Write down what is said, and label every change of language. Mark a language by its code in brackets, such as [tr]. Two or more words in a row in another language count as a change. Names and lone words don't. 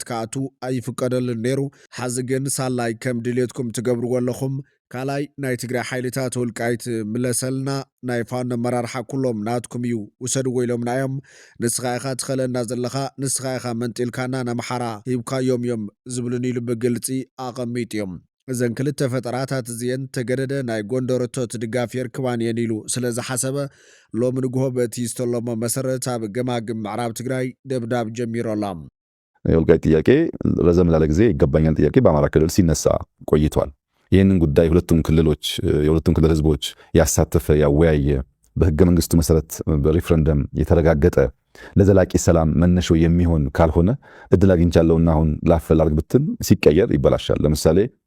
[ti] ከኣቱ ኣይፍቀደልን ነይሩ ሓዚ ግን ሳላይ ከም ድሌትኩም ትገብርዎ ኣለኹም ካላይ ናይ ትግራይ ሓይልታት ወልቃይት ምለሰልና ናይ ፋኖ መራርሓ ኩሎም ናትኩም እዩ ውሰድዎ ኢሎምና እዮም ንስኻ ኢኻ ትኸለና ዘለኻ ንስኻ ኢኻ መንጢልካና ናምሓራ ሂብካዮም እዮም ዝብሉን ኢሉ ብግልፂ ኣቐሚጥ እዮም እዘን ክልተ ፈጠራታት እዚአን ተገደደ ናይ ጎንደረቶት ድጋፍ የርክባን እየን ኢሉ ስለዝሓሰበ ሎሚ ንግሆ በቲ ዝተሎሞ መሰረት ኣብ ገማግም ምዕራብ ትግራይ ደብዳብ ጀሚሮላ [am] የወልቃይት ጥያቄ ረዘም ላለ ጊዜ ይገባኛል ጥያቄ በአማራ ክልል ሲነሳ ቆይቷል ይህንን ጉዳይ የሁለቱም ክልል ህዝቦች ያሳተፈ ያወያየ በህገ መንግስቱ መሰረት በሪፍረንደም የተረጋገጠ ለዘላቂ ሰላም መነሾ የሚሆን ካልሆነ እድል አግኝቻለሁና አሁን ላፈላልግ ብትል ሲቀየር ይበላሻል ለምሳሌ